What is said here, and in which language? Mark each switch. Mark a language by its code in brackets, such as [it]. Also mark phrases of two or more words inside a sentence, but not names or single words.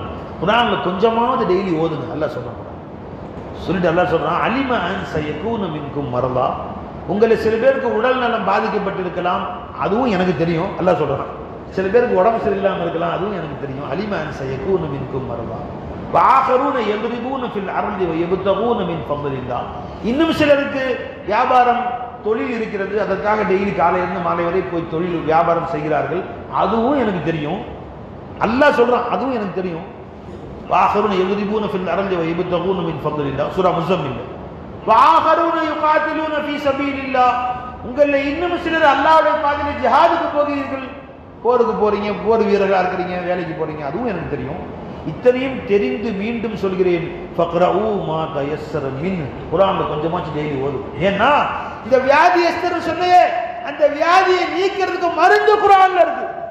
[ta] குர்ஆன்ல கொஞ்சமாவது டெய்லி ஓதுங்க அல்லாஹ் சொல்றான். சொல்லிட்டு அல்லாஹ் சொல்றான் [ar] علم أن سيكون منكم مرضى. [ta] உங்களை சில பேருக்கு உடல் நலம் பாதிக்கப்பட்டிருக்கலாம், அதுவும் எனக்கு தெரியும் அல்லாஹ் சொல்றான். சில பேருக்கு உடம்பு சரியில்லாமல் இருக்கலாம், அதுவும் எனக்கு தெரியும். [ar] علم أن سيكون منكم مرضى وآخرون யضربون في الارض ويبتغون من فضل الله. [ta] இன்னும் சிலருக்கு வியாபாரம் தொழில் இருக்கிறது, அதற்காக டெய்லி காலையிலிருந்து மாலை வரை போய் தொழில் வியாபாரம் செய்கிறார்கள், அதுவும் எனக்கு தெரியும் அல்லாஹ் சொல்றான். அதுவும் எனக்கு தெரியும். [ar] وآخرون يضربون في الأرض ويبتغون من فضل الله சூரா முஸம்மில். وآخرون يقاتلون في سبيل الله. [ta] உங்கள இன்னும் சிலர் அல்லாஹ்வுடைய பாதையில் ஜிஹாதுக்கு போகிறீர்கள், போருக்கு போறீங்க, போர் வீரர்களா இருக்கிறீங்க, வேலைக்கு போறீங்க, அதுவும் எனக்கு தெரியும். இத்தனையும் தெரிந்து மீண்டும் சொல்கிறேன் [ar] فاقرءوا ما تيسر من. [ta] குர்ஆன்ல கொஞ்சமாச்சு டெய்லி ஓது. ஏன்னா இந்த வியாதி எஸ்தர் சொன்னே அந்த வியாதியை நீக்கிறதுக்கு மருந்து குர்ஆன்ல இருக்கு.